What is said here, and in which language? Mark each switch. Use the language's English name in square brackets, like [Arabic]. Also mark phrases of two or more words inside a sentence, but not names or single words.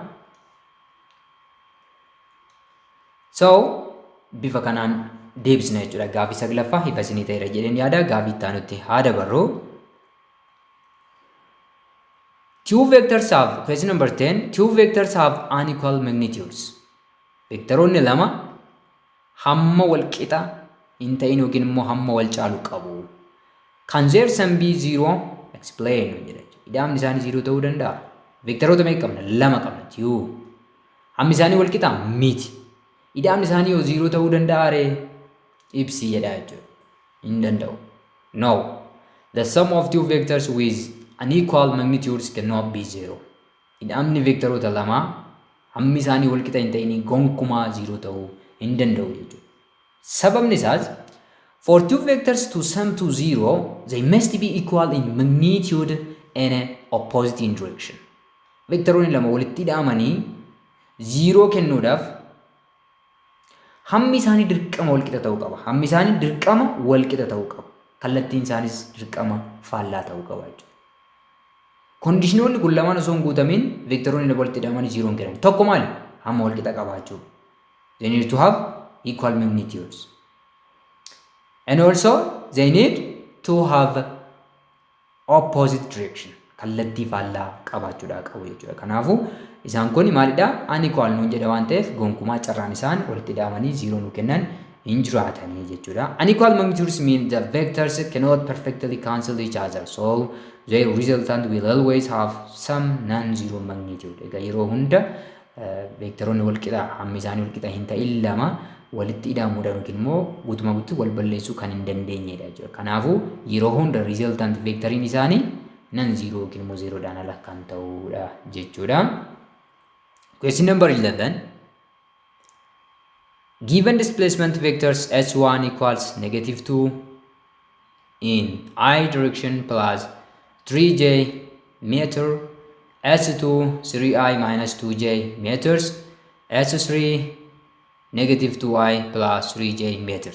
[Oromo] So bifa kanaan deebisna jechuudha. Gaafii saglaffaa ifa isinii ta'eera jedheen yaada. Gaafii itti aanutti haa dabarru. [English] Two vectors have, question number 10, two vectors have unequal magnitudes. [Oromo] Vectoroonni lama hamma wal qixa hin ta'in yookiin immoo hamma wal caalu qabu. [English] Can their sum be zero? Explain jedha. [Oromo] Ida'amni isaanii zero ta'uu danda'a. Vectoroota meeqa qabna? Lama qabna. Two. Hammi isaanii wal qixa miti. Ida'amni isaanii yoo zero ta'uu danda'a ree? Ibsi jedha jechuudha. Hin danda'u. [English] No. The sum of two vectors with unequal magnitudes cannot be zero. [Oromo] Ida'amni vectoroota lama hammi isaanii wal qixa hin ta'in gonkumaa zero ta'uu hin danda'u jechuudha. Sababni isaas [English] For two vectors to sum to 0, they must be equal in magnitude and opposite in direction. [Oromo] Vectoroonni lama walitti hidhamanii 0 kennuudhaaf hammi isaanii dirqama walqixa ta'uu qaba. Hammi isaanii dirqama walqixa ta'uu qaba. Kallattiin isaanis dirqama faallaa ta'uu qaba jechuudha. Kondishinoonni kun lamaan osoo hin guutamin vectoroonni lama walitti hidhamanii 0 hin kennan. Tokko maali? Hamma walqixa qabaachuu. [English] They need to have equal magnitudes. And also they need to have opposite direction. [Oromo] Kallattii faallaa qabaachuudha qabu jechuudha. Kanaafuu isaan kun maalidha? Unequal nuun jedha waan ta'eef gonkumaa carraan isaan walitti hidhamanii 0 nu kennan hin jiraatanii jechuudha. [English] Unequal magnitudes mean the vectors cannot perfectly cancel each other. So their resultant will always have some non-zero magnitude. [Oromo] Egaa yeroo hunda vectoroonni walqixa hammi isaanii walqixa hin ta'in lama walitti hidhamuudhaan yookiin immoo guutumaa guutuu wal balleessuu kan hin dandeenyedha jechuudha. Kanaafuu yeroo hunda resultant vectoriin isaanii non-zero yookiin immoo 0 dhaan ala kan ta'udha jechuudha. [English] Question number 11. Given displacement vectors s1 equals -2 in I direction plus 3j meter, s2 3i minus 2j meters, s3 -2i plus 3j meters.